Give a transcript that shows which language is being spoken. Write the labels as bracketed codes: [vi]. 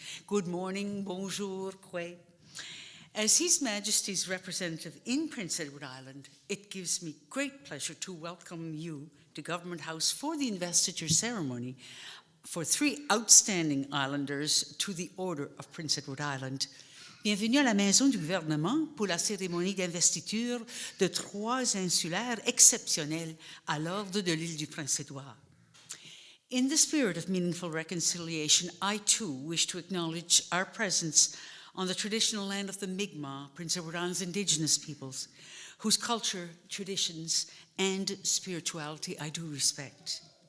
[en] Good morning, bonjour, kwe. As His Majesty's representative in Prince Edward Island, it gives me great pleasure to welcome you to Government House for the investiture ceremony for 3 outstanding islanders to the Order of Prince Edward Island. [fr] Bienvenue à la Maison du Gouvernement pour la cérémonie d'investiture de 3 insulaires exceptionnels à l'ordre de l'île du Prince-Édouard. [en] In the spirit of meaningful reconciliation, I too wish to acknowledge our presence on the traditional land of the Mi'kmaq, Prince Edward Island's indigenous peoples, whose culture, traditions, and spirituality I do respect.